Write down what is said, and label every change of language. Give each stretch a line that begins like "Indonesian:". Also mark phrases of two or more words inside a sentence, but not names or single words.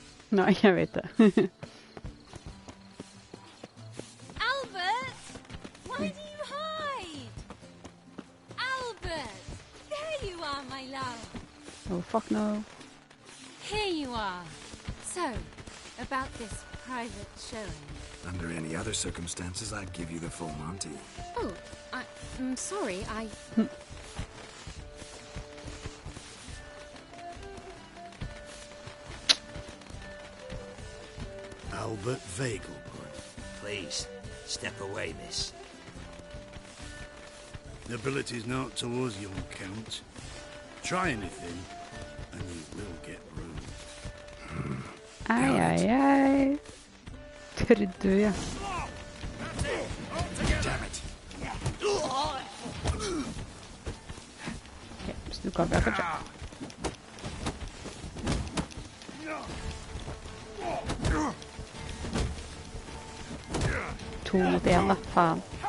Norwegian: Nei, jeg vet det.
English: Albert! Why do you hide? Albert! There you are, my love. Oh, fuck no. Here you are. So, about this private showing. Under any other circumstances, I'd give you the full Monty. Oh, I'm sorry, I... Albert Vagelbud. Please, step away, miss. Ability's not towards young Count. Try anything, and you will get ruined.
Norwegian: Ai, ai, ai. Trodde du, ja.
English: Damn it.
Norwegian: Ok, så du kan vi fortsatt. 2 mot 1 da, faen.